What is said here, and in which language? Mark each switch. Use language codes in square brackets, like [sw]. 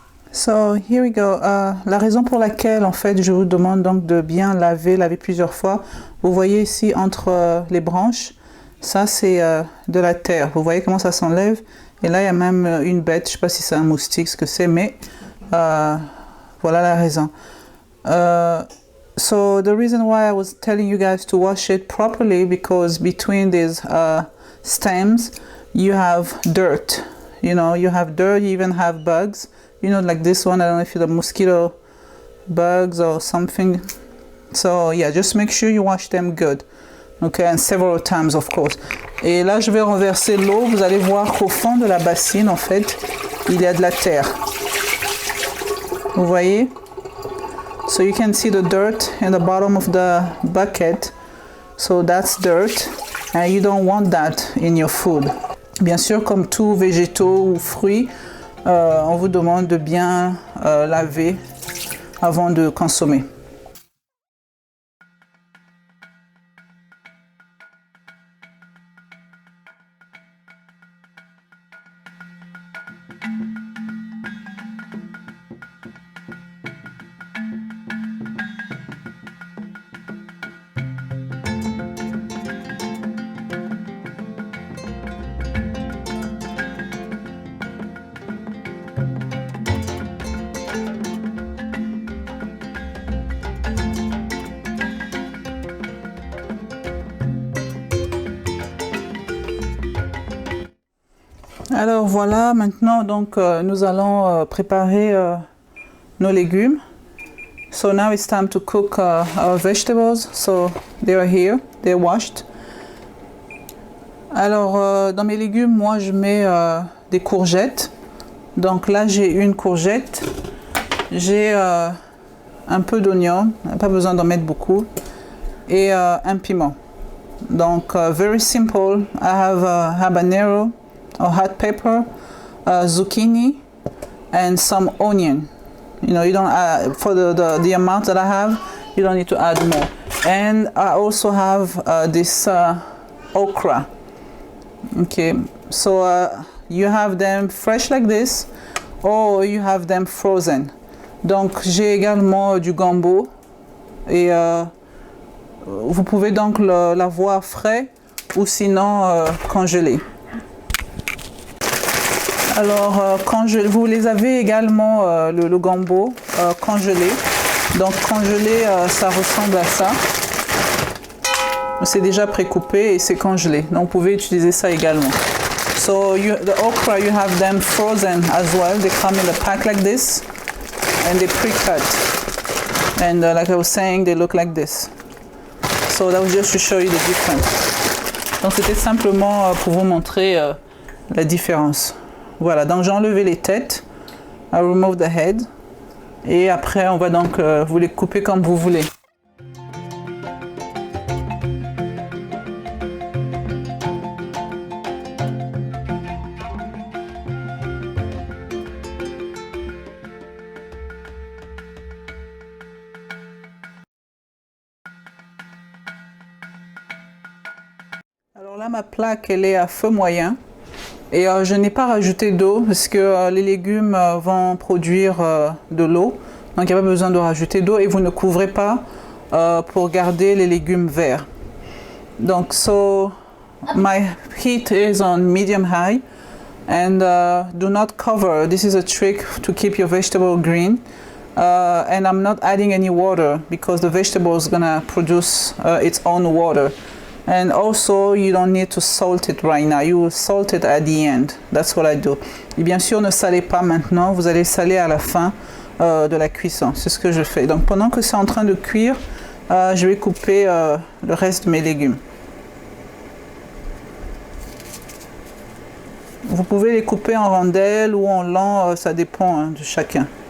[en] So here we go. [fr] La raison pour laquelle en fait je vous demande donc de bien laver plusieurs fois. Vous voyez ici entre les branches, ça c'est de la terre. Vous voyez comment ça s'enlève. Et là il y a même une bête, je ne sais pas si c'est un moustique, ce que c'est, mais voilà la raison. [en] So the reason why I was telling you guys to wash it properly because between these stems you have dirt. You have dirt, you even have bugs. Like this one, I don't know if it's the mosquito bugs or something. So yeah, just make sure you wash them good. Okay, and several times of course. [fr] Et là, je vais renverser l'eau. Vous allez voir qu'au fond de la bassine, en fait, il y a de la terre. Vous voyez? [en] So you can see the dirt in the bottom of the bucket. So that's dirt, and you don't want that in your food. [fr] Bien sûr, comme tout végétaux ou fruits, on vous demande de bien laver avant de consommer. Alors voilà, maintenant donc nous allons préparer nos légumes. [en] So now it's time to cook our vegetables. So they are here, they're washed. [fr] Alors, dans mes légumes, moi, je mets des courgettes. Donc là, j'ai une courgette. J'ai un peu d'oignon, pas besoin d'en mettre beaucoup. Et un piment. Donc, [en] very simple. I have habanero or hot pepper, zucchini, and some onion. You know, you don't add, for the amount that I have, you don't need to add more. And I also have this okra. Okay, so you have them fresh like this, or you have them frozen. [fr] Donc j'ai également du gombo et vous pouvez donc l'avoir frais ou sinon congelé. Alors vous les avez également le gombo congelé. Donc congelé, ça ressemble à ça. C'est déjà précoupé et c'est congelé. Donc vous pouvez utiliser ça également. [en] So the okra, you have them frozen as well. They come in a pack like this and they pre-cut. And like I was saying, they look like this. So that was just to show you the difference. [fr] Donc c'était simplement pour vous montrer la différence. Voilà, donc j'ai enlevé les têtes. [en] I remove the head. [fr] Et après, on va donc vous les couper comme vous voulez. Alors là, ma plaque, elle est à feu moyen. Et je n'ai pas rajouté d'eau parce que les légumes vont produire de l'eau. Donc il n'y a pas besoin de rajouter d'eau et vous ne couvrez pas pour garder les légumes verts. [en] Donc, so my heat is on medium high and do not cover. This is a trick to keep your vegetable green. And I'm not adding any water because the vegetable is going to produce its own water. And also, you don't need to salt it right now. You will salt it at the end. That's what I do. [fr] Et bien sûr, ne salez pas maintenant. Vous allez saler à la fin de la cuisson. C'est ce que je fais. Donc, pendant que c'est en train de cuire, je vais couper le reste de mes légumes. Vous pouvez les couper en rondelles ou en lents. Ça dépend de chacun.